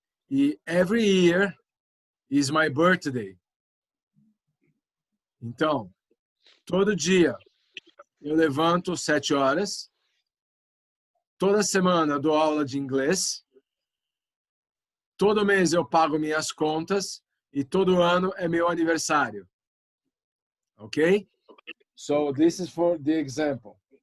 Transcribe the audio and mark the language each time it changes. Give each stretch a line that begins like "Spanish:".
Portuguese: E
English: every year is my birthday.
Portuguese: Então, todo dia eu levanto 7 horas. Toda semana eu dou aula de inglês. Todo mês eu pago minhas contas. E todo ano é meu aniversário. Ok?
English: So, this is for the example.